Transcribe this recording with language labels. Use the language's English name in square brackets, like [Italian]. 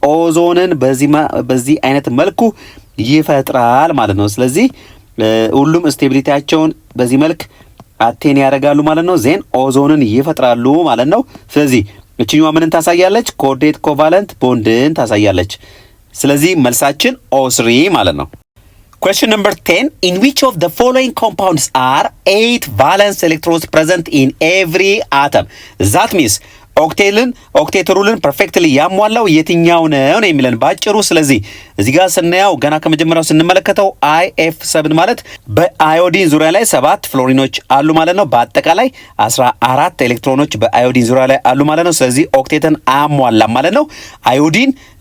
[Amharic] ኦዞንን በዚህ አይነት መልኩ ይፈጥራል ማለት ነው። ስለዚህ ሁሉም ስቴቢሊቲያቸውን በዚህ መልክ አቴን ያደርጋሉ ማለት ነው። ዜን ኦዞንን ይፈጥራሉ ማለት ነው። ስለዚህ እችኛዋ ምንን ታሳያለች? ኮርዲኔት ኮቫለንት ቦንድን ታሳያለች። ስለዚህ መልሳችን ኦ3 ማለት ነው። [English] Question number 10. In which of the following compounds are 8 valence electrons present in every atom? That means [Amharic] ኦክቴት ሩልን ፐርፌክትሊ ያሟላው የትኛው ነው የሚለን ባጭሩ። ስለዚህ እዚህ ጋር ስናየው ገና ከመጀመሪያው ስንመለከተው IF7 ማለት በአዮዲን ዙሪያ ላይ 7 ፍሎሪኖች አሉ ማለት ነው። በአጠቃላይ 14 ኤሌክትሮኖች በአዮዲን ዙሪያ ላይ አሉ ማለት ነው። ስለዚህ ኦክቴትን አያሟላም ማለት ነው። አዮዲን